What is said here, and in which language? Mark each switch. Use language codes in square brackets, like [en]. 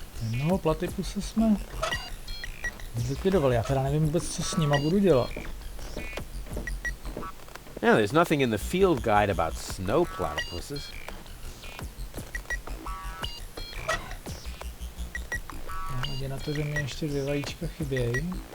[cs] Jednoho platypuse jsme zlikvidovali. Já teda nevím vůbec, co s nima budu dělat. [en] Yeah, there's nothing in the field guide about snow platypuses. [cs] Hledě na to, že mě ještě 2 vajíčka chybějí.